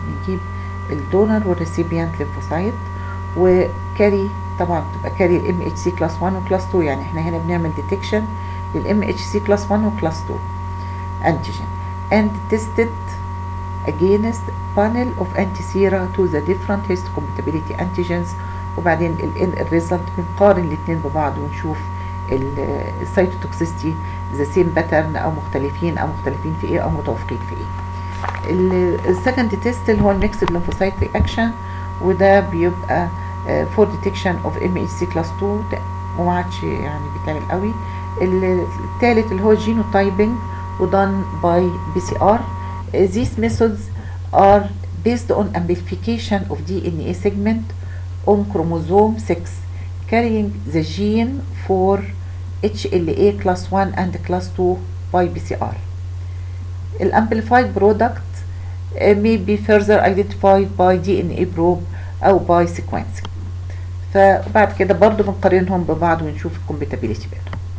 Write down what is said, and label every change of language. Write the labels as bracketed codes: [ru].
[ar] بنجيب الدونر والريسيبيانت [en] lymphocyte وكاري، طبعا بتبقى كاري ال MHC class 1 و class 2، [ar] يعني احنا هنا بنعمل [en] detection لل MHC class 1 و class 2 antigen and tested against panel of antisera to the different histocompatibility antigens. [ar] وبعدين الريزلت بنقارن الاثنين ببعض ونشوف السيتوتوكسيستي ذا سيم باترن او مختلفين في ايه او متوافقين في ايه. السكند تيست اللي هو الميكسد lymphocyte رياكشن، وده بيبقى [en] for detection of MHC class 2 [ar] وما عادش يعني بيتعمل قوي. الثالث اللي هو [en] genotyping ودone by PCR. These methods are based on amplification of DNA segment on chromosome 6 carrying the gene for HLA class 1 and class 2 by PCR. The amplified product may be further identified by DNA probe أو by sequencing. [ar] فبعد كده برضو بنقارنهم ببعض ونشوف الcompatibility بينهم.